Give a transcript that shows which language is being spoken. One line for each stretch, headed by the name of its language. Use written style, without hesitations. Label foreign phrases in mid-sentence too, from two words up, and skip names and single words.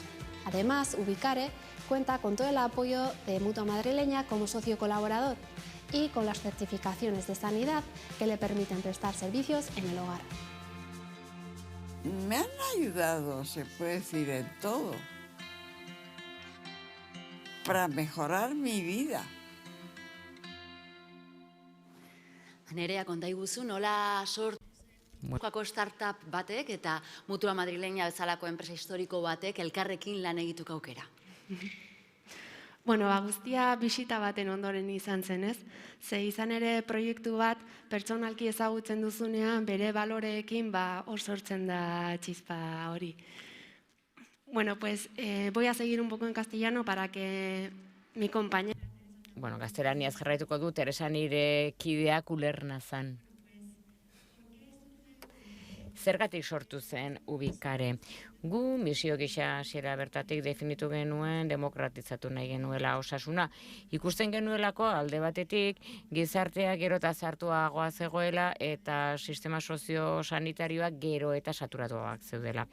Spanish: Además, Ubikare cuenta con todo el apoyo de Mutua Madrileña como socio colaborador y con las certificaciones de sanidad que le permiten prestar servicios en el hogar. Me han ayudado, se puede decir, en todo, para mejorar mi vida.
Basque: Nerea, konta iguzu, nola sortu startup batek eta Mutua Madrileña bezalako enpresa historiko batek elkarrekin lan egituko aukera? Bueno, guztia bisita baten ondoren izan zen, ez? Ze izan ere proiektu bat pertsonalki ezagutzen duzunean bere baloreekin hor sortzen da txispa hori. Bueno,
Spanish: pues voy a seguir un poco en castellano para que mi compañera...
Basque: Bueno, gaztelaniaz jarraituko du, Teresa nire kideak ulerna zan. Zergatik sortu zen Ubikare? Gu misio gisa hasiera bertatik definitu genuen demokratizatu nahi genuela osasuna. Ikusten genuelako alde batetik gizartea gero eta zartuagoa zegoela eta sistema soziosanitarioak gero eta saturatuak zeudela.